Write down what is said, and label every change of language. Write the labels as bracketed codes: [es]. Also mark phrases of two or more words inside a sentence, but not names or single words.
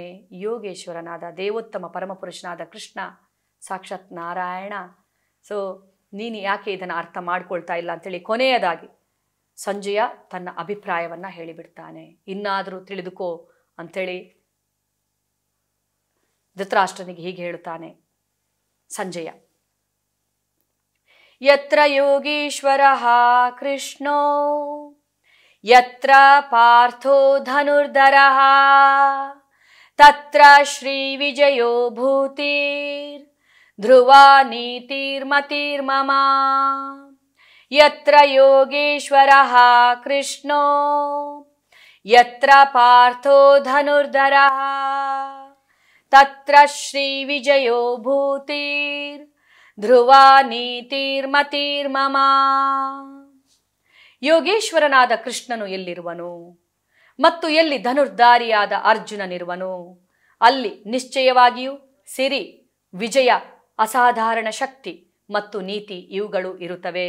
[kn] ಯೋಗೇಶ್ವರನಾದ ದೇವೋತ್ತಮ ಪರಮಪುರುಷನಾದ ಕೃಷ್ಣ ಸಾಕ್ಷಾತ್ ನಾರಾಯಣ. ಸೊ ನೀನು ಯಾಕೆ ಇದನ್ನು ಅರ್ಥ ಮಾಡ್ಕೊಳ್ತಾ ಇಲ್ಲ ಅಂತೇಳಿ ಕೊನೆಯದಾಗಿ ಸಂಜಯ ತನ್ನ ಅಭಿಪ್ರಾಯವನ್ನು ಹೇಳಿಬಿಡ್ತಾನೆ. ಇನ್ನಾದರೂ ತಿಳಿದುಕೋ ಅಂಥೇಳಿ ಧೃತರಾಷ್ಟ್ರನಿಗೆ ಹೀಗೆ ಹೇಳುತ್ತಾನೆ. ಸಂಜಯ. [sa] ಯತ್ರ ಯೋಗೀಶ್ವರಃ ಕೃಷ್ಣೋ ಯತ್ರ ಪಾರ್ಥೋ ಧನುರ್ಧರಃ ತತ್ರ ಶ್ರೀ ವಿಜಯೋ ಭೂತಿರ್ ಧ್ರುವ ನೀತಿರ್ಮತಿರ್ಮಮ. ಯತ್ರ ಯೋಗೇಶ್ವರಃ ಕೃಷ್ಣೋ ಯತ್ರ ಪಾರ್ಥೋ ಧನುರ್ಧರಃ ತತ್ರ ಶ್ರೀ ವಿಜಯೋ ಭೂತಿರ್ ಧ್ರುವ ನೀತಿರ್ಮತಿರ್ಮಮ. [kn] ಯೋಗೇಶ್ವರನಾದ ಕೃಷ್ಣನು ಎಲ್ಲಿರುವನು ಮತ್ತು ಎಲ್ಲಿ ಧನುರ್ಧಾರಿಯಾದ ಅರ್ಜುನನಿರುವನು ಅಲ್ಲಿ ನಿಶ್ಚಯವಾಗಿಯೂ ಸಿರಿ, ವಿಜಯ, ಅಸಾಧಾರಣ ಶಕ್ತಿ ಮತ್ತು ನೀತಿ ಇವುಗಳು ಇರುತ್ತವೆ.